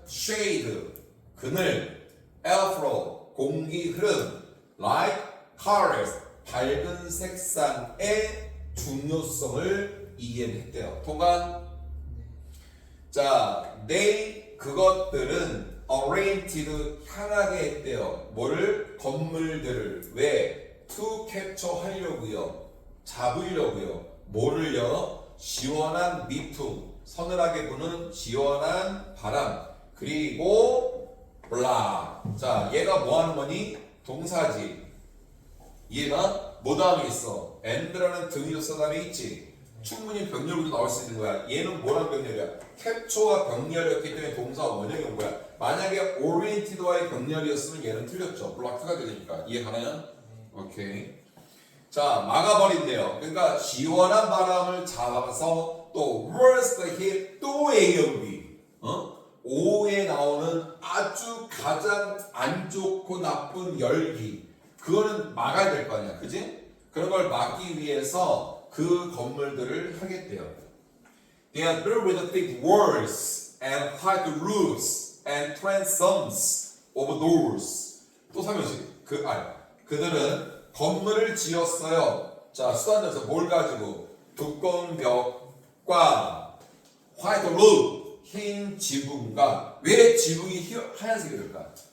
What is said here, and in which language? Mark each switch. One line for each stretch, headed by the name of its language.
Korean: shade, 그늘, airflow, 공기 흐름, light, colors, 밝은 색상의 중요성을 이해를 했대요. 통관? 자, 그것들은 oriented, 향하게 했대요. 뭐를? 건물들을. 왜? to capture 하려고요. 잡으려고요. 뭐를요? 시원한 미풍, 서늘하게 부는 시원한 바람. 그리고 블라. 자, 얘가 뭐 하는 거니? 동사지. 얘가 뭐 다음에 있어? and라는 등위조사 다음에 있지. 충분히 병렬구도 나올 수 있는 거야. 얘는 뭐랑 병렬이야? 캡처와 병렬이었기 때문에 동사 원형이 온 거야. 만약에 oriented와의 병렬이었으면 얘는 틀렸죠. 블락트가 되니까. 이해 가나요? 오케이. 자, 막아버린대요. 그러니까 시원한 바람을 잡아서 또 worst hit, 또 A하고 B. 5에 나오는 아주 가장 안 좋고 나쁜 열기. 그거는 막아야 될 거 아니야. 그지? 그런 걸 막기 위해서 그 건물들을 하겠대요.
English: They are built with thick walls and high roofs and transoms of doors.
Korean: 또 설명시. 그들은 건물을 지었어요. 자, 수단에서 뭘 가지고? 두꺼운 벽과 화이트 루프, 흰 지붕과. 왜 지붕이 하얀색이 될까?